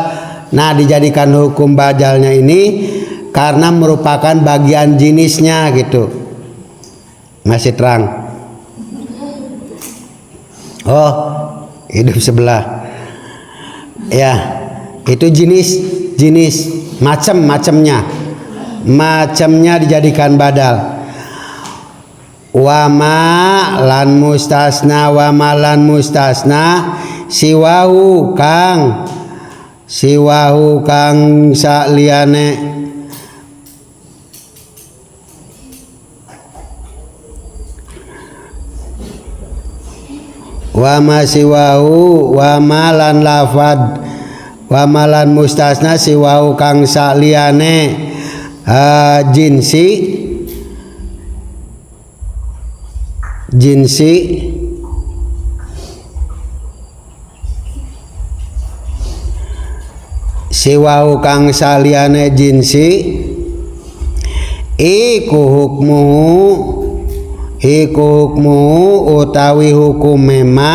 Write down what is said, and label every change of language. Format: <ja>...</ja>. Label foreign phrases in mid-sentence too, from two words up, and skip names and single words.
<id>Nah, dijadikan hukum badalnya ini karena merupakan bagian jenisnya gitu. Masih terang? Oh, hidup sebelah. Ya. Itu jenis macamnya dijadikan badal.</id> <jv>Wama lan mustasna siwahu kang saliyane</jv> <ar>وما سواه وما</ar> <jv>lan lafad wamalan mustasna siwau kang saliyane jinsi siwau kang saliyane jinsi iku hukmu utawi hukume ma.</jv>